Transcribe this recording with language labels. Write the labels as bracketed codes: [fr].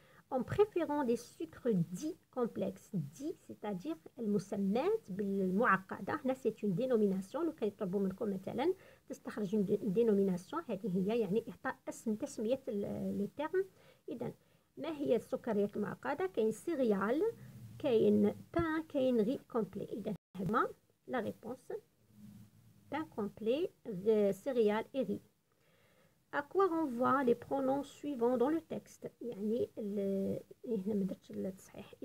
[fr] En préférant des sucres dits complexes. Dits, c'est-à-dire [ar] المسمات بالمعقدة. هنا [fr] c'est une dénomination. [ar] لو كان يطلبوا منكم مثلا تستخرج [fr] une dénomination، [ar] هذه هي إعطاء اسم تسمية لي تيرم. إذا ما هي السكريات المعقدة؟ كاين سيريال، كاين بان، كاين ري كومبلي. إذا هما لا ريبونس بان كومبلي، سيريال [fr] et riz. À quoi renvoient les pronoms suivants dans le texte؟ [ar] هنا ما درتش التصحيح.